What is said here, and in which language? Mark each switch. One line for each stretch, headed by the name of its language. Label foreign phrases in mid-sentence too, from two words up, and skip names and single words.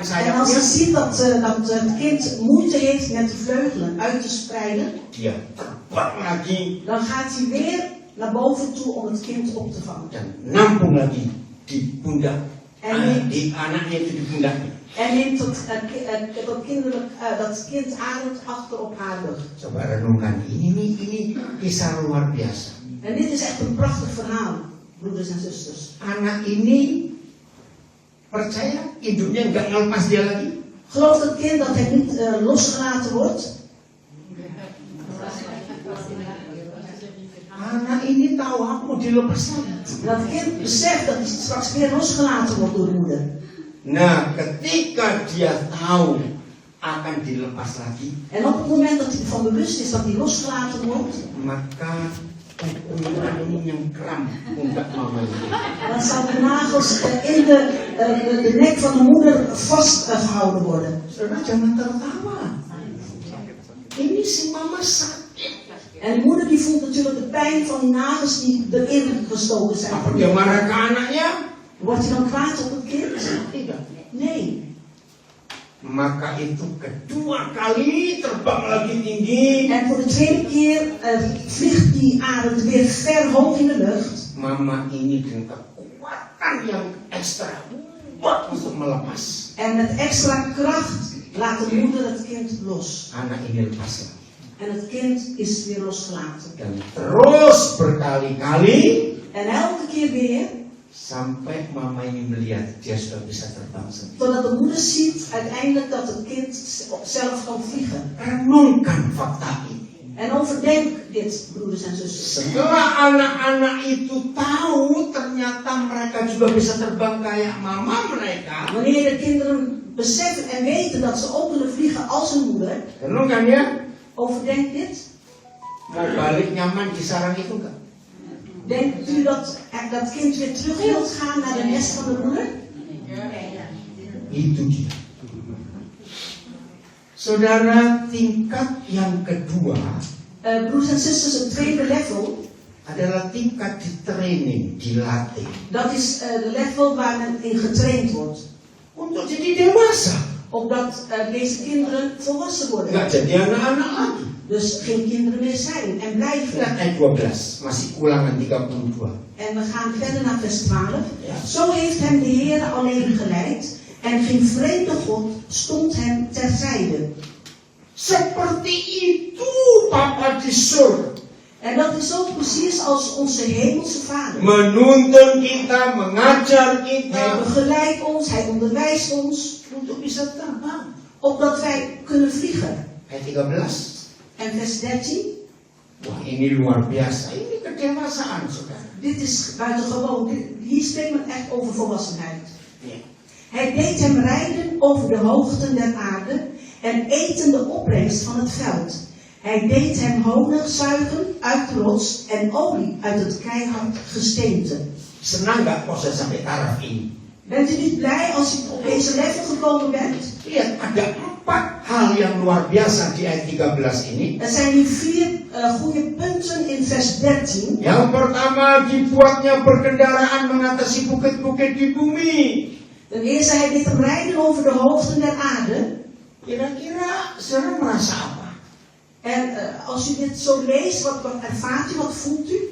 Dutch: En als hij
Indonesian: sayapnya,
Dutch: ziet dat het kind moeite heeft met de vleugelen uit te spreiden,
Indonesian: dia terbang lagi
Dutch: dan gaat hij weer naar boven toe om het kind op te vangen.
Indonesian: dan nampung lagi di pundak.
Dutch: En
Indonesian: Di anaknya itu di pundaknya.
Dutch: En neemt dat kind arend achter op haar rug.
Indonesian: Coba renungkan, ini kisah luar biasa.
Dutch: En dit is echt een prachtig verhaal, broeders en zusters.
Indonesian: Anak ini percaya induknya nggak ngelepas dia lagi.
Dutch: Gelooft het kind dat hij niet losgelaten wordt?
Indonesian: Anak ini tahu aku mau dilepas lagi.
Dutch: Dat kind beseft dat hij straks weer losgelaten wordt door de moeder.
Indonesian: Nah, ketika dia tahu akan dilepas lagi,
Dutch: En op het moment dat hij ervan bewust is dat hij losgelaten wordt,
Indonesian: maka yang kram untuk mama ini.
Dutch: Dan zal de nagels in de nek van de moeder vastgehouden worden.
Indonesian: Saudara jangan tertawa. Ini si mama sakit.
Dutch: En de moeder die voelt natuurlijk de pijn van die nagels die erin gestoken zijn.
Indonesian: Apa dia marah ke anaknya?
Dutch: Wordt hij dan kwaad op het kind?
Indonesian: Tidak.
Dutch: Nee.
Indonesian: Maka itu kedua kali terbang lagi tinggi.
Dutch: En voor de tweede keer vliegt die arend weer ver hoog in de lucht.
Indonesian: Mama ini dengan kekuatan yang ekstra kuat untuk melepas.
Dutch: En met extra kracht laat de moeder het kind los.
Indonesian: Anak ini lepas lagi.
Dutch: En het kind is weer losgelaten.
Indonesian: Dan terus berkali-kali
Dutch: En elke keer weer,
Indonesian: sampai mama ini melihat dia sudah bisa terbang sendiri.
Dutch: totdat de moeder ziet uiteindelijk dat het kind zelf kan vliegen.
Indonesian: Renungkan fakta ini.
Dutch: En overdenk dit, broeders en zusters.
Indonesian: Setelah anak-anak itu tahu ternyata mereka juga bisa terbang kayak mama mereka.
Dutch: Wanneer de kinderen beseffen en weten dat ze ook kunnen vliegen als hun moeder,
Indonesian: Renungkan ya.
Dutch: overdenk dit.
Indonesian: Mau balik nyaman di sarang itu enggak?
Dutch: Denkt u dat dat kind weer terug wilt gaan naar de nest van de moeder?
Indonesian: Itu dia. Saudara, tingkat yang kedua
Dutch: Broers en zusters, het tweede level,
Indonesian: adalah tingkat di training, dilatih
Dutch: dat is de level waar men in getraind wordt.
Indonesian: untuk jadi dewasa.
Dutch: Opdat deze kinderen volwassen worden.
Indonesian: Enggak jadi anak-anak lagi.
Dutch: Dus geen kinderen meer zijn en blijven.
Indonesian: Lihat ayat 12, masih ulangan 32.
Dutch: En we gaan verder naar vers 12. Zo heeft hem de Heer alleen geleid. En geen vreemde God stond hem terzijde.
Indonesian: Seperti itu Papa di surga.
Dutch: En dat is ook precies als onze hemelse Vader.
Indonesian: Menuntun kita, mengajar
Dutch: Hij
Indonesian: kita
Dutch: begeleidt ons, hij onderwijst ons.
Indonesian: untuk bisa terbang.
Dutch: Opdat wij kunnen vliegen.
Indonesian: Ayat 13.
Dutch: En vers 13.
Indonesian: Wah, ini luar biasa. Ini kedewasaan, saudara.
Dutch: Dit is buitengewoon. Hier spreekt men echt over volwassenheid.
Indonesian: Ya.
Dutch: Hij deed hem rijden over de hoogten der aarde en eten de opbrengst van het veld. Hij deed hem honig zuigen uit de rots en olie uit het keihard gesteente.
Indonesian: Senang nggak proses sampai taraf ini?
Dutch: Bent u niet blij als u op deze level gekomen bent?
Indonesian: Lihat, ada 4 hal yang luar biasa di ayat 13 ini.
Dutch: Er zijn hier 4 goede punten in vers 13.
Indonesian: Yang pertama, dibuatnya berkendaraan mengatasi bukit-bukit di bumi.
Dutch: Ten eerste, hij deed hem rijden over de hoogten der aarde.
Indonesian: Kira-kira saudara merasa apa?
Dutch: En als u dit zo leest, wat ervaart u, wat voelt u?